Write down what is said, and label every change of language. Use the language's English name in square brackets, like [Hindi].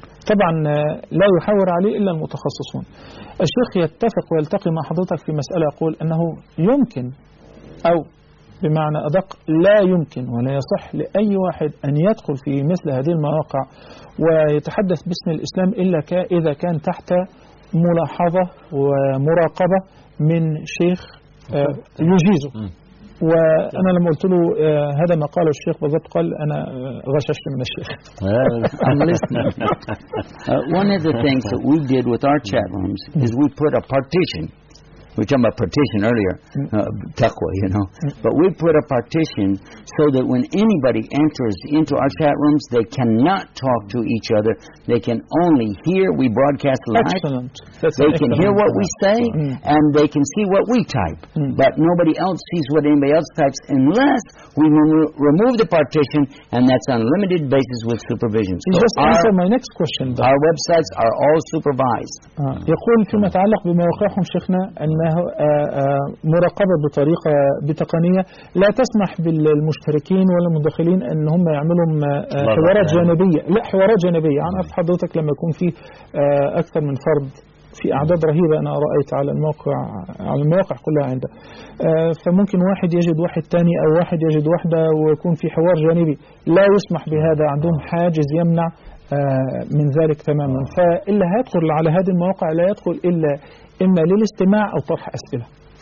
[Arabic] طبعا لا يحاور عليه إلا المتخصصون. الشيخ يتفق ويلتقي مع حضرتك في مسألة يقول أنه يمكن أو بمعنى أدق لا يمكن ولا يصح لأي واحد أن يدخل في مثل هذه المواقع ويتحدث باسم الإسلام إلا إذا كان تحت ملاحظة ومراقبة من شيخ يجيزه. وأنا لما قلت له هذا ما قاله الشيخ بالضبط قال أنا غششت من الشيخ. [English] I'm listening. One of the things that we did with our chat rooms is we put a partition. We were talking about partition earlier, taqwa, you know. But we put a partition so that when anybody enters into our chat rooms, they cannot talk to each other. They can only hear. We broadcast live. Excellent. They can hear what we say, and they can see what we type. But nobody else sees what anybody else types unless we remove the partition, and that's on a limited basis with supervision. So just answer my next question. Though. Our websites are all supervised. [Arabic] يقول فيما يتعلق بمواقعهم شيخنا أنه مراقبة بطريقة بتقنية لا تسمح بالمشتركين ولا المدخلين أن هم يعملوا حوارات جانبية. لا حوارات جانبية. أنا في حضرتك لما يكون في أكثر من فرد في أعداد رهيبة أنا رأيت على الموقع على المواقع كلها عندها فممكن واحد يجد واحد تاني أو واحد يجد واحدة ويكون في حوار جانبي لا يسمح بهذا عندهم حاجز يمنع من ذلك تماما فإلا هيدخل على هذه المواقع لا يدخل إلا إما للاستماع أو طرح أسئلة